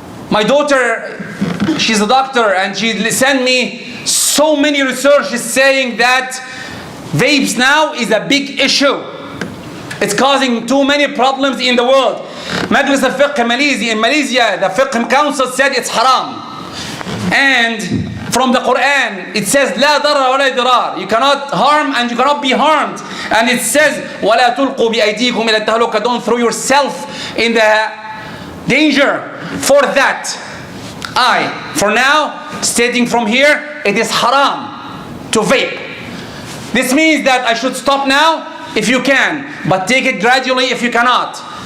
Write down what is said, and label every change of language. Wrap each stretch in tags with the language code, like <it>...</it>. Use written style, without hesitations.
<en>My daughter, she's a doctor, and she sent me so many researches saying that vapes now is a big issue. It's causing too many problems in the world. Majlis al-Fiqh in Malaysia, the Fiqh Council said it's haram. And from the Quran, it says,</en> <ar>لا ضرر ولا ضرار.</ar> <en>You cannot harm and you cannot be harmed. And it says,</en> <ar>ولا تلقوا بأيديكم إلى التهلكة.</ar> <en>Don't throw yourself in the danger. For that, for now, stating from here, it is haram to vape. This means that I should stop now if you can, but take it gradually if you cannot.</en>